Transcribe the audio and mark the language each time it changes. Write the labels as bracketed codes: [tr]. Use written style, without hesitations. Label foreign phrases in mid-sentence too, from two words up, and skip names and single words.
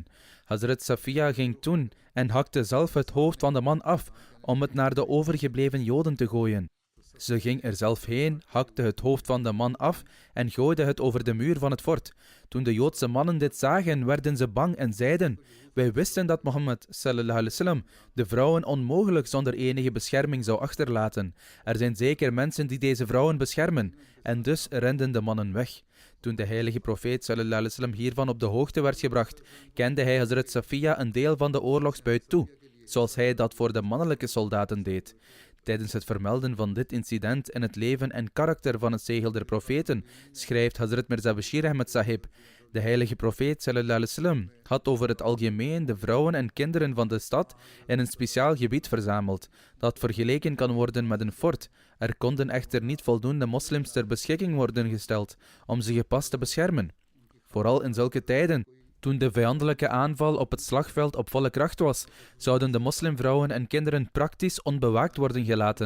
[nl] Hazrat Safiya ging toen en hakte zelf het hoofd van de man af om het naar de overgebleven Joden te gooien. Ze ging er zelf heen, hakte het hoofd van de man af en gooide het over de muur van het fort. Toen de Joodse mannen dit zagen, werden ze bang en zeiden: wij wisten dat Mohammed [ar] صلى الله عليه وسلم [nl] de vrouwen onmogelijk zonder enige bescherming zou achterlaten. Er zijn zeker mensen die deze vrouwen beschermen. En dus renden de mannen weg. Toen de heilige profeet [ar] صلى الله عليه وسلم [nl] hiervan op de hoogte werd gebracht, kende hij Hazrat Safiya een deel van de oorlogsbuit toe, zoals hij dat voor de mannelijke soldaten deed. Tijdens het vermelden van dit incident in het leven en karakter van het zegel der profeten, schrijft Hazrat Mirza Bashir Ahmed Sahib: de heilige profeet [ar] صلى الله عليه وسلم [nl] had over het algemeen de vrouwen en kinderen van de stad in een speciaal gebied verzameld, dat vergeleken kan worden met een fort. Er konden echter niet voldoende moslims ter beschikking worden gesteld om ze gepast te beschermen. Vooral in zulke tijden, toen de vijandelijke aanval op het slagveld op volle kracht was, zouden de moslimvrouwen en kinderen praktisch onbewaakt worden gelaten.